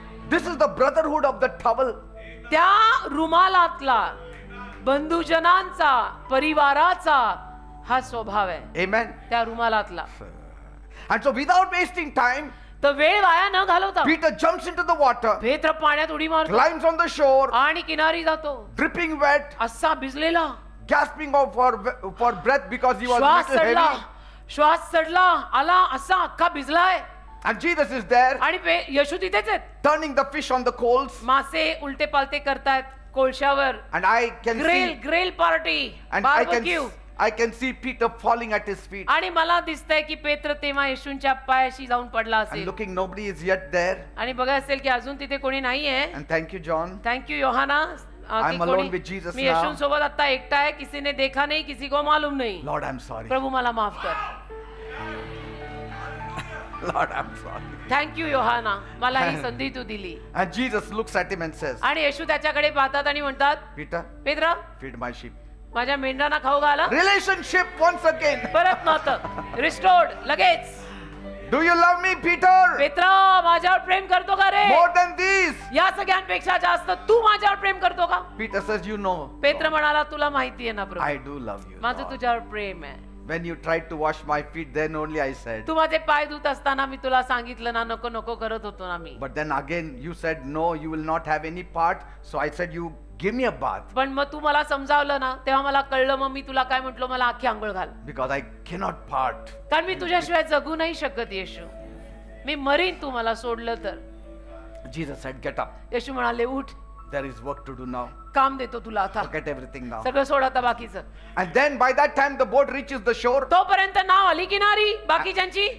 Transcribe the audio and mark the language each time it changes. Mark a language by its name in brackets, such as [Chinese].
[English] This is the brotherhood of the towel. [Marathi] त्या रुमालातला बंधुजनांचा, परिवाराचा हा स्वभाव आहे [English] Amen. [Marathi] त्या रुमालातला. [English] And so without wasting time, [Marathi] तर वेळ वाया न घालवता [English] Peter jumps into the water, [Marathi] पेत्र पाण्यात उडी मारतो [English] climbs on the shore, [Marathi] आणि किनारी जातो, [English] dripping wet, [Marathi] असा भिजलेला, [English] gasping out for breath because he was [Marathi] श्वास [English] little [Marathi] चढला, [English] heavy. [Marathi] श्वास चढला, आला असा अख्खा भिजलाय. [English] And Jesus is there, [Marathi] आणि येशू तिथेच आहेत. [English] turning the fish on the coals. [Marathi] मासे उलटे पालटे करतायत कोळशावर. [English] And I can [Marathi] grill [English] see, [Marathi] grill party, [English] and [Marathi] barbecue. [English] I can see Peter falling at his feet. [Marathi] आणि मला दिसतंय की पेत्र तेव्हा येशूंच्या पायाशी जाऊन पडला [English] And [Marathi] असेल. [English] looking, nobody is yet there. [Marathi] आणि बघा असेल की अजून तिथे कोणी नाहीये. [English] And thank you, John. [Marathi] Thank you Yohana. [English] I'm alone with Jesus [Marathi] मी [English] now. [Marathi] येशूंसोबत आता एकटा आहे, [Hindi] किसी ने देखा नहीं, किसी को मालूम नहीं. [English] Lord, I'm sorry. [Marathi] प्रभू मला माफ कर. [English] Lord, I'm sorry. [Marathi] Thank you Yohana, मला ही संधी तू दिली. [English] And Jesus looks at him and says, [Marathi] आणि येशू त्याच्याकडे पाहतात आणि म्हणतात, [English] Peter, [Marathi] पेत्र, [English] feed my sheep. [Marathi] माझ्या मेंढरांना खाऊ घाला. [English] Relationship once again. [Marathi] परत नातं रिस्टोर्ड लगेच. [English] Do you love me, Peter? [Marathi] Petra, माझ्यावर प्रेम करतो का रे? [English] More than these. [Marathi] या सगळ्यांपेक्षा जास्त तू माझ्यावर प्रेम करतो का? [English] Peter says, you know, [Marathi] पेत्र म्हणाला, तुला माहिती आहे ना प्रभू, [English] I do love you. [Marathi] माझं [English] Lord. [Marathi] तुझ्यावर प्रेम आहे. [English] When you tried to wash my feet, then only I said. [Marathi] तू माझे पाय धुत असताना मी तुला सांगितलं ना, नको नको करत होतो ना मी. [English] But then again, you said, no, you will not have any part. So I said, you give me a bath. [Marathi] पण मग तू मला समजावलं ना, तेव्हा मला कळलं. मग मी तुला काय म्हटलो, मला आखी आंघोळ घाल. [English] Because I cannot part. [Marathi] कारण मी तुझ्याशिवाय जगू नाही शकत येशू. मी मरीन तू मला सोडलं तर. [English] Jesus said, get up. [Marathi] येशू म्हणाले, उठ, [English] There is work to do now. [Marathi] काम देतो तुला आता. [English] Forget everything now. [Marathi] सगळं सोड आता बाकीचं. [English] And then by that time, the boat reaches the shore. [Marathi] तोपर्यंत नाव आली किनारी बाकीच्यांची.